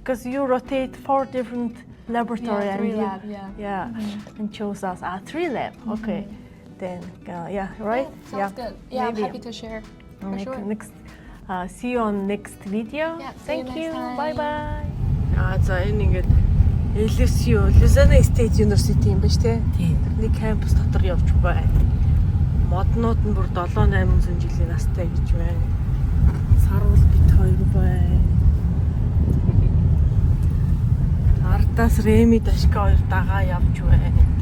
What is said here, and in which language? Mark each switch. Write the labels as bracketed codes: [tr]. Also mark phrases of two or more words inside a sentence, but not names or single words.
[en] Because you rotate 4 different laboratory Yeah, 3 and lab, and chose us 3 lab. Okay, then right? Sounds good. Yeah, maybe. I'm happy to share. For sure. Next, see you on next video. Yeah, see Thank you you. next time. Bye bye. [mn] За энэ ингээд LSU, Louisiana State University юм ба штэ. Тийм. Нэг кампус дотор явж байна. Моднууд нь бүр 7-800 жилийн настай гэж байна. Сарвал бит хоёр байна. Ардаас Реми Дашка хоёр дагаа явж байна.